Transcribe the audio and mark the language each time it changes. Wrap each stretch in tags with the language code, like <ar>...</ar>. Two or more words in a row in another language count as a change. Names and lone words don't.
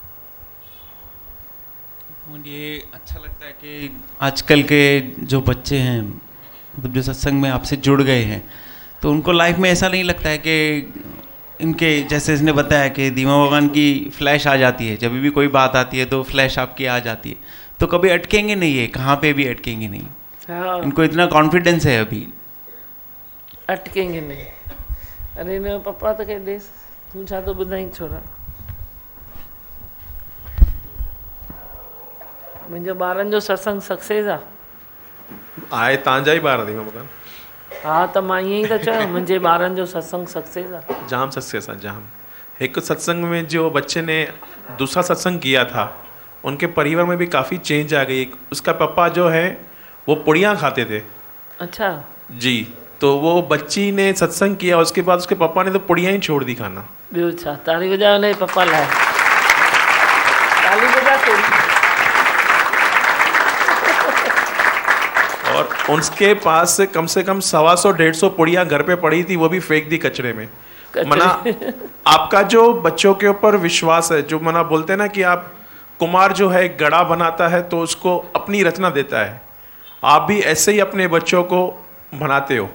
<hi>मुझे अच्छा लगता है कि आजकल के जो बच्चे हैं, मतलब जो सत्संग में आपसे जुड़ गए हैं, तो उनको लाइफ में ऐसा नहीं लगता है कि इनके, जैसे इसने बताया कि दीवा भगवान की फ्लैश आ जाती है, जब भी कोई बात आती है तो फ्लैश आपकी आ जाती है, तो कभी अटकेंगे नहीं, है कहाँ पे भी अटकेंगे नहीं। हाँ, इनको इतना कॉन्फिडेंस है अभी, अटकेंगे नहीं।</hi> <sd>अरे न पप्पा तो कह दे तू छा तो ॿुधाई छोरा, मुंहिंजो ॿारनि जो सत्संग सक्सेस आहे तव्हांजा ई ॿार दीवा भगवान। हाँ त मां ईअं ई त चयो, मुंहिंजे ॿारनि जो सत्संग सक्सेस आहे।</sd> <hi>जाम सक्सेस है जाम। एक सत्संग में जो बच्चे ने दूसरा सत्संग किया था, उनके परिवार में भी काफ़ी चेंज आ गई। उसका पापा जो है वो पुड़ियाँ खाते थे। अच्छा जी, तो वो बच्ची ने सत्संग किया, उसके बाद उसके पापा ने तो पुड़ियाँ ही छोड़ दी खाना।</hi> <sd>ॿियो छा, ताली बजायो हुनजे पप्पा लाइ,</sd> <hi>ताली बजा थोड़ी। और उसके पास से कम 125-150 पुड़ियाँ घर पे पड़ी थी, वो भी फेंक दी कचरे में। मना आपका जो बच्चों के ऊपर विश्वास है, जो मना बोलते हैं ना कि आप कुमार जो है गड़ा बनाता है तो उसको अपनी रचना देता है, आप भी ऐसे ही अपने बच्चों को बनाते हो।</hi>